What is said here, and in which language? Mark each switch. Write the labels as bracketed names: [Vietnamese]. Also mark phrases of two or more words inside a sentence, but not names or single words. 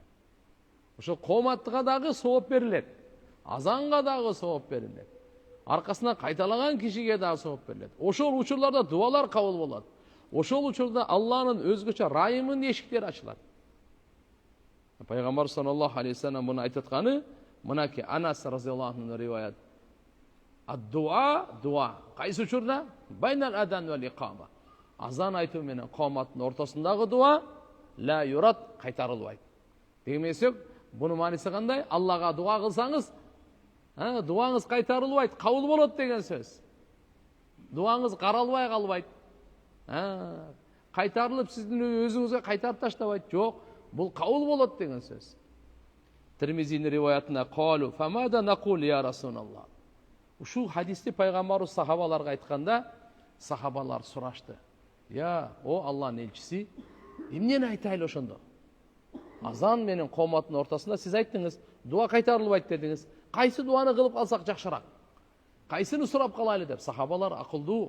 [Kyrgyz] Ошо каматка дагы сооп берилет, азанга дагы сооп берилет, аркасынан кайталаган кишиге дагы сооп берилет. Ошол учурларда дуалар кабыл болот. Ошол учурда Алланын өзгөчө райымын эшиктери ачылат. Пайгамбар [Arabic] صلى الله عليه وسلم [Kyrgyz] муну айтып атканы, мынакей Анас [Arabic] رضي الله عنه [Kyrgyz] риваят. [Arabic] الدعاء، دعاء. [Kyrgyz] Кайсы учурда? [Arabic] بين الأذان والإقامة. [Kyrgyz] Азан айтуу менен кооматтын ортосундагы дуа [Arabic] لا يرد, [Kyrgyz] кайтарылбайт. Деген эмес, буну мааниси кандай? Аллага дуа кылсаңыз, дуаңыз кайтарылбайт, кабыл болот деген сөз. Дуаңыз каралбай калбайт. Кайтарылып сиздин өзүңүзгө кайтарып таштабайт. Жок, бул кабыл болот деген сөз. Тирмизинин риваятында [Arabic] قالوا فماذا نقول يا رسول الله. [Kyrgyz] Ушул хадисти пайгамбарыбыз сахабаларга айтканда, сахабалар сурашты. Я, о Алланын элчиси, эмнени айтайлы ошондо? Азан менен кооматтын ортосунда сиз айттыңыз, дуа кайтарылбайт дедиңиз. Кайсы дуаны кылып алсак жакшыраак? Кайсыны сурап калайлы деп сахабалар акылдуу.